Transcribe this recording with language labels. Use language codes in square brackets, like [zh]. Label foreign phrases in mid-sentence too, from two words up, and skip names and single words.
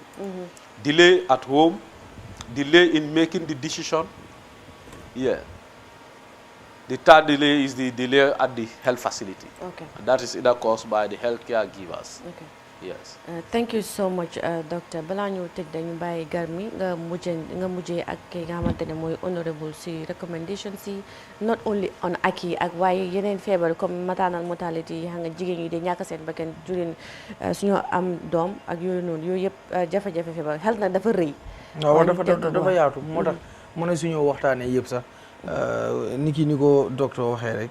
[en] Delay at home, delay in making the decision. Yeah. The 3rd delay is the delay at the health facility. Okay. And that is either caused by the healthcare givers. Okay. Yes. Thank you so much, Doctor. [wo] Balaa ñu tëj dañu bàyyi Garmi nga mujjee ak ki nga xamante ne mooy honorable si recommendation si [en] not only on [wo] aki ak waaye yeneen feebar comme [en] maternal mortality [wo] yi xam nga jigéen ñi di ñàkk seen bakkan during suñu am doom ak yooyu noonu yooyu yëpp jafe-jafe feebar xel nag dafa rëy. waaw dafa yaatu moo tax mën na suñu waxtaanee yëpp sax ni ko docteur waxee rek.